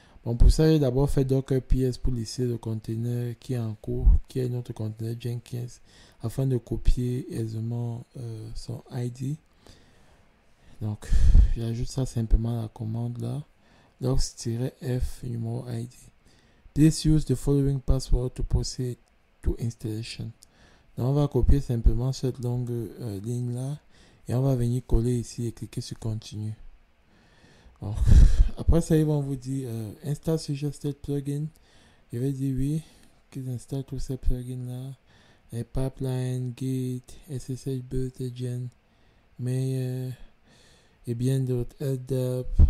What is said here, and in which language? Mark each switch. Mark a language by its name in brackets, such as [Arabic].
[French] Bon, pour ça, j'ai d'abord fait Docker PS pour laisser le conteneur qui est en cours, qui est notre conteneur Jenkins, afin de copier aisément son ID. Donc, j'ajoute ça simplement à la commande là. Logs-f numéro ID. [English] Please use the following password to proceed to installation. [French] Donc, on va copier simplement cette longue ligne là et on va venir coller ici et cliquer sur continue. Alors, après ça, ils vont vous dire [English] install suggested plugin. [French] Je vais dire oui, qu'ils installent tous ces plugins là. Et pipeline, gate, SSH build agent, mais et bien d'autres, LDAP.